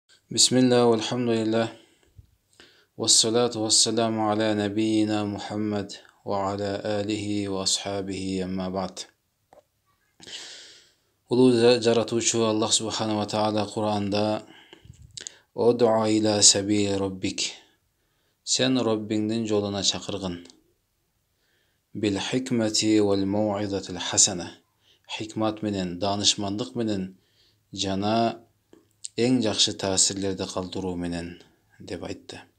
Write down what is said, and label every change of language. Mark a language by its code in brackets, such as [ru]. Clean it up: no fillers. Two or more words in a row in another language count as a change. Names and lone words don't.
[ar] بسم الله والحمد لله والصلاة والسلام على نبينا محمد وعلى آله وأصحابه أما بعد. [ky] Улуу жаратуучу Аллах [ar] سبحانه وتعالى [ky] Кур'анда [ar] «ادع إلى سبيل ربك» [ky] сен Роббиңдин жолуна чакыргын. [ar] بالحكمة والموعظة الحسنة. [ky] Хикмат менен, данышмандык менен жана эң жакшы таасирлерди калтыруу менен деп айтты.